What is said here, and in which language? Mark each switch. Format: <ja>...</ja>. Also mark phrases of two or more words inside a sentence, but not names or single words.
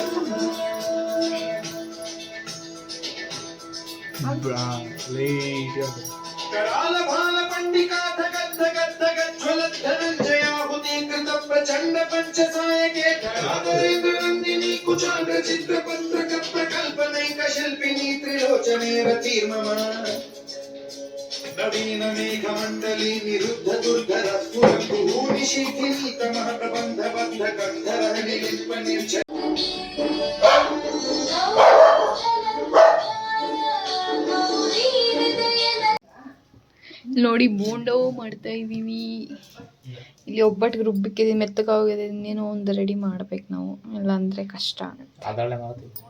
<sa>कराल भाल पंडिका धगद् धगद् धगद् ज्वलत् धनञ्जयाहुति कृत प्रचण्ड पंचसायके धराधरेन्द्रनन्दिनी कुचाग्र चित्रपत्रक प्रकल्पनैक शिल्पिनी त्रिलोचने रतिर्मम नवीन मेघमण्डली निरुद्ध दुर्धर स्फुरभूनि शीथिनी तमः प्रबन्ध बन्ध गन्धर निलिम्प निर्झ</sa> <kn>ನೋಡಿ ಬೋಂಡೋ ಮಾಡ್ತಾ ಇದ್ದೀವಿ. ಇಲ್ಲಿ ಒಬ್ಬಟ್ಟಿಗೆ ರುಬ್ಬಿಕ್ಕಿದ್ದೀವಿ, ಮೆತ್ತಗಾಗಿದೆ. ಇನ್ನೇನೋ ಒಂದು ರೆಡಿ ಮಾಡ್ಬೇಕು ನಾವು, ಇಲ್ಲಾಂದರೆ ಕಷ್ಟ ಆಗುತ್ತೆ.</kn>